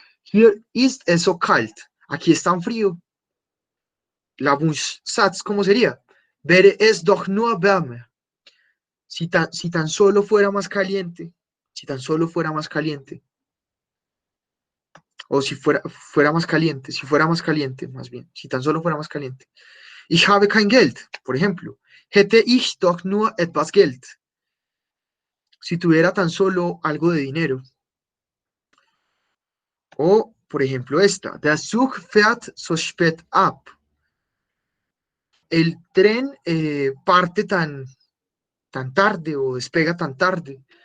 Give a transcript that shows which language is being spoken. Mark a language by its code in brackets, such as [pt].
[de] Here is es so kalt. [es] Aquí es tan frío. La Wunschsatz, ¿cómo sería? [de] Wäre es doch nur wärmer. [es] Si tan solo fuera más caliente, si tan solo fuera más caliente, o si fuera más caliente, si fuera más caliente, más bien, si tan solo fuera más caliente. [de] Ich habe kein Geld, [es] por ejemplo. [de] Hätte ich doch nur etwas Geld. [es] Si tuviera tan solo algo de dinero. O, por ejemplo, esta. [de] Der Zug fährt so spät ab. [es] El tren parte tan tarde o despega tan tarde.